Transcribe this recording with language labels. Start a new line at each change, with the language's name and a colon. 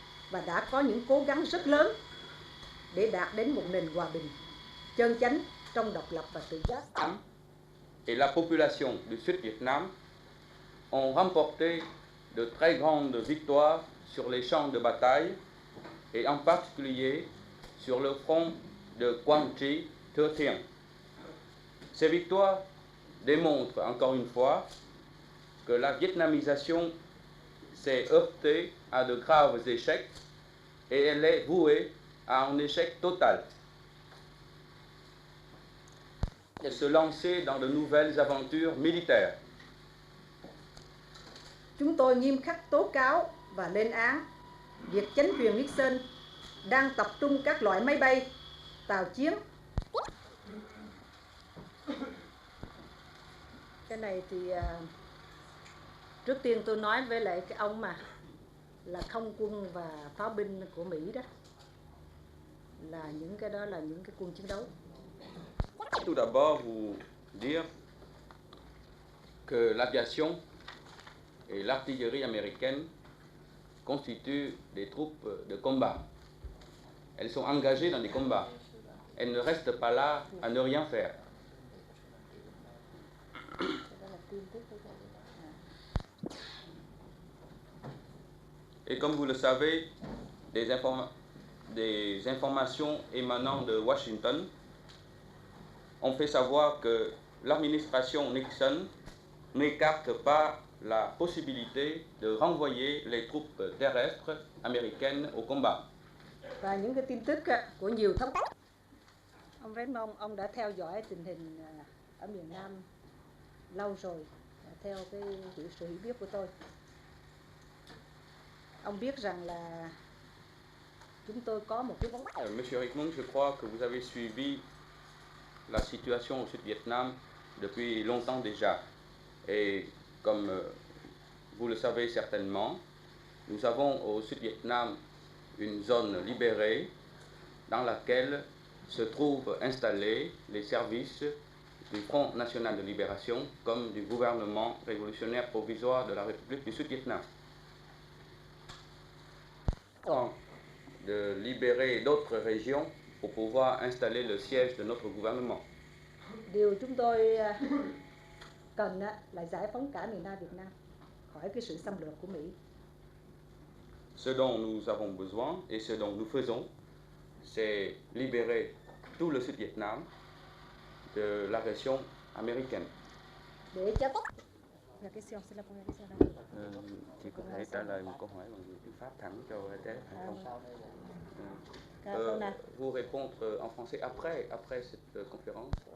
Vietnamese: Và đã có những cố gắng rất lớn để đạt đến một nền hòa bình, chân chánh trong độc lập và tự giác.
French: Et la population du Sud-Vietnam ont remporté de très grandes victoires sur les champs de bataille et en particulier sur le front de Quang Tri, Thừa Thiên. Ces victoires démontrent encore une fois que la vietnamisation s'est heurtée à de graves échecs et elle est vouée à un échec total. Et se lancer dans de nouvelles aventures militaires.
Vietnamese: Chúng tôi nghiêm khắc tố cáo và lên án việc chính quyền Nixon đang tập trung các loại máy bay, tàu chiến. Cái này thì trước tiên tôi nói với lại cái ông mà là không quân và pháo binh của Mỹ đó, là những cái đó là những cái quân chiến đấu.
French: Tout d'abord, vous dire que l'aviation et l'artillerie américaine constituent des troupes de combat. Elles sont engagées dans des combats. Elles ne restent pas là à ne rien faire. Et comme vous le savez, des informations émanant de Washington ont fait savoir que l'administration Nixon n'écarte pas la possibilité de renvoyer les troupes terrestres américaines au combat.
Vietnamese: Và những cái tin tức của nhiều thống đốc. Ông Raymond, ông đã theo dõi tình hình ở miền Nam lâu rồi, theo cái sự hiểu biết của tôi. Ông biết rằng là chúng tôi có một cái vấn đề.
French: Monsieur Richmond, je crois que vous avez suivi la situation au Sud-Vietnam depuis longtemps déjà. Et comme vous le savez certainement, nous avons au Sud-Vietnam une zone libérée dans laquelle se trouvent installés les services du Front National de Libération comme du gouvernement révolutionnaire provisoire de la République du Sud-Vietnam. De libérer d'autres régions pour pouvoir installer le siège de notre gouvernement.
Vietnamese: Điều chúng tôi cần là giải phóng cả miền Nam Việt Nam khỏi cái sự xâm lược của Mỹ.
French: Ce dont nous avons besoin et ce dont nous faisons, c'est libérer tout le Sud-Vietnam de l'agression américaine.
Vietnamese: Để cho tốt.
French: La question, c'est la première question.
Vietnamese: Chị có thể trả lời một câu hỏi bằng tiếng Pháp thẳng cho thế không?
French: Vous répondre en français après cette conférence.